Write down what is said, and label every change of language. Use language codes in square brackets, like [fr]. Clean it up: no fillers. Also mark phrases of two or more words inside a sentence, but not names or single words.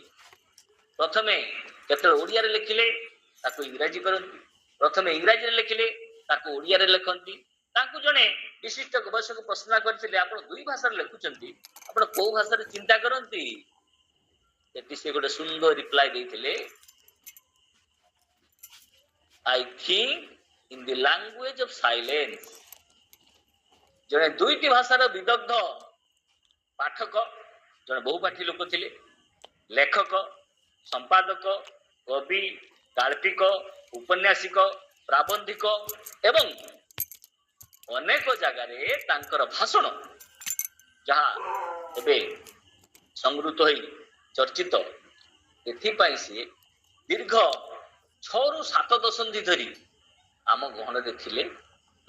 [or] ପ୍ରଥମେ କେତେବେଳେ ଓଡ଼ିଆରେ ଲେଖିଲେ ତାକୁ ଇଂରାଜୀ କରନ୍ତି, ପ୍ରଥମେ ଇଂରାଜୀରେ ଲେଖିଲେ ତାକୁ ଓଡ଼ିଆରେ ଲେଖନ୍ତି। ତାଙ୍କୁ ଜଣେ ବିଶିଷ୍ଟ ଗବେଷକ ପ୍ରଶ୍ନ କରିଥିଲେ, ଆପଣ 2 ଭାଷାରେ ଲେଖୁଛନ୍ତି, ଆପଣ କୋଉ ଭାଷାରେ ଚିନ୍ତା କରନ୍ତି? ସେଠି ସେ ଗୋଟେ ସୁନ୍ଦର ରିପ୍ଲାଏ ଦେଇଥିଲେ, [en] I think in the language of silence। [or] ଜଣେ 2ଟି ଭାଷାର ବିଦଗ୍ଧ ପାଠକ, ଜଣେ ବହୁପାଠୀ ଲୋକ ଥିଲେ, ଲେଖକ, ସମ୍ପାଦକ, କବି, ଗାଳ୍ପିକ, ଉପନ୍ୟାସିକ, ପ୍ରାବନ୍ଧିକ ଏବଂ ଅନେକ ଜାଗାରେ ତାଙ୍କର ଭାଷଣ, ଯାହା ଏବେ ସଂଗୃହୀତ ହୋଇ ଚର୍ଚ୍ଚିତ, ଏଥିପାଇଁ ସିଏ ଦୀର୍ଘ 6ରୁ 7 ଦଶନ୍ଧି ଧରି ଆମ ଗହଣରେ ଥିଲେ।